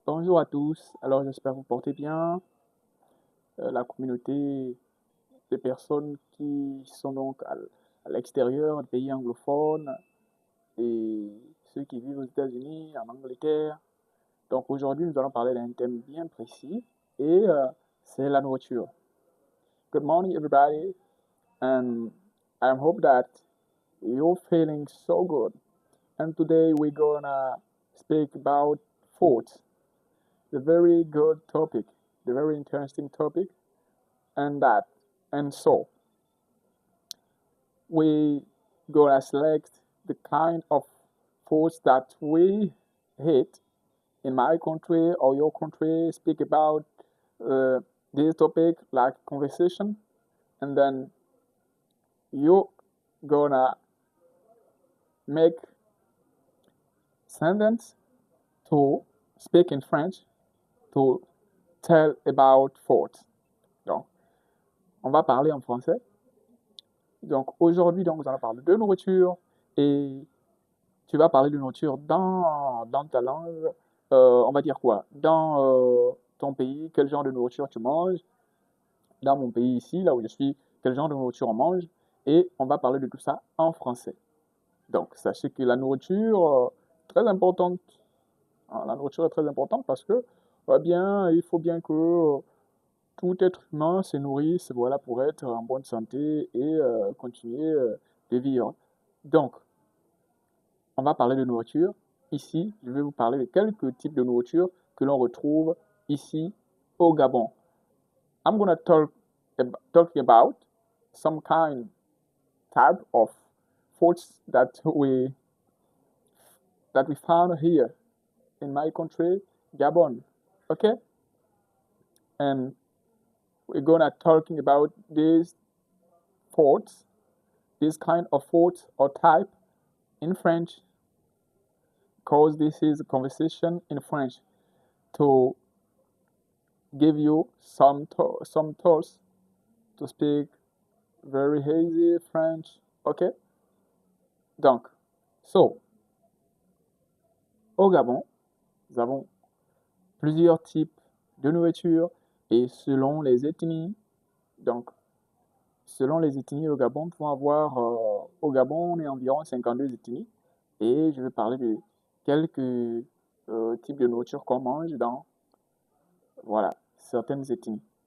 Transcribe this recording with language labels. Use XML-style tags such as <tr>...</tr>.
<fr>Bonjour à tous, alors j'espère que vous portez bien. La communauté des personnes qui sont donc à l'extérieur des pays anglophones et ceux qui vivent aux États-Unis, en Angleterre. Donc aujourd'hui, nous allons parler d'un thème bien précis et c'est la nourriture.</fr> <en>Good morning, everybody, and I hope that you're feeling so good. And today we're gonna speak about food, the very good topic, the very interesting topic. And that. And so we gonna select the kind of foods that we hate in my country or your country. Speak about uh, this topic like conversation, and then you gonna make sentence to speak in French to tell about food.</en> <fr>Donc, on va parler en français. Donc aujourd'hui, donc, nous allons parler de nourriture et tu vas parler de nourriture dans ta langue. On va dire quoi? Dans ton pays, quel genre de nourriture tu manges? Dans mon pays ici, là où je suis, quel genre de nourriture on mange? Et on va parler de tout ça en français. Donc, sachez que la nourriture, très importante. Hein, la nourriture est très importante parce que, bien, il faut bien que tout être humain se nourrisse, voilà, pour être en bonne santé et continuer de vivre. Donc, on va parler de nourriture. Ici, je vais vous parler de quelques types de nourriture que l'on retrouve ici au Gabon.</fr> <en>I'm gonna talking about some type of foods that we found here in my country, Gabon. Okay, and we're gonna talking about these foods, this kind of foods or type in French, because this is a conversation in French to give you some tools to speak very easy French. Okay?</en> <fr>Donc, so, au Gabon, nous avons plusieurs types de nourriture et selon les ethnies. Donc, selon les ethnies au Gabon, nous pouvons avoir, au Gabon, on est environ 52 ethnies et je vais parler de quelques types de nourriture qu'on mange dans, voilà, certaines ethnies.</fr>